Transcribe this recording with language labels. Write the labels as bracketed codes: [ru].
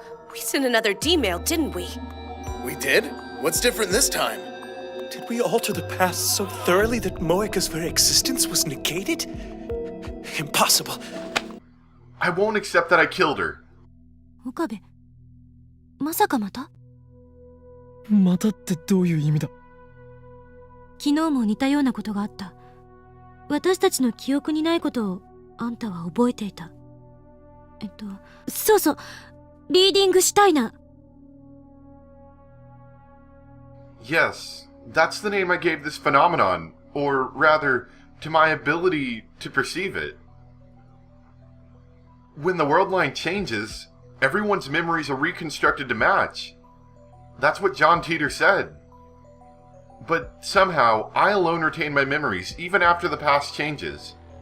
[en] We sent another D-mail, didn't we? We did? What's different this time? Did we alter the past so thoroughly that Moeka's very existence was negated? Impossible. I won't accept that I killed her. [ja] 岡部、まさかまた？またってどういう意味だ。昨日も似たようなことがあった。私たちの記憶にないことをあんたは覚えていた。そうそう、リーディングシュタイナー。 [en] Yes, that's the name I gave this phenomenon, or rather, to my ability to perceive it. When the world line changes, everyone's memories are reconstructed to match. That's what John Teeter said. But somehow, I alone retain my memories even after the past changes.